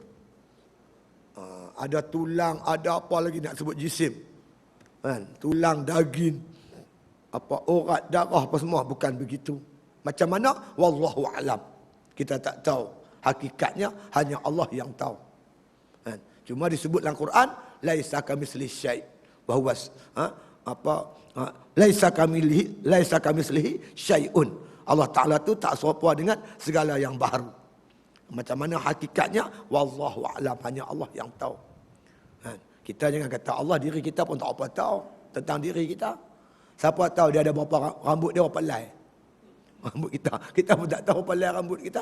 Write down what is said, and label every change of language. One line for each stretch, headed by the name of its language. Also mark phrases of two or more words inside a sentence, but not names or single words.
Malay: Ada tulang, ada apa lagi nak sebut jisim. Kan? Tulang, daging, apa urat, darah apa semua, bukan begitu. Macam mana?
Arabic: والله أعلم.
Malay: Kita tak tahu. Hakikatnya hanya Allah yang tahu. Kan? Cuma disebut dalam Quran,
Arabic: ليس كمثله شيء'. وهو ليس كمثله شيء.
Malay: Allah Taala tu tak serupa dengan segala yang baru. Macam mana hakikatnya?
Arabic: والله أعلم,
Malay: hanya Allah yang tahu. Kita jangan kata Allah, diri kita pun tak apa tahu tentang diri kita. Siapa tahu dia ada berapa rambut dia berapa helai. Rambut kita pun tak tahu berapa helai rambut kita.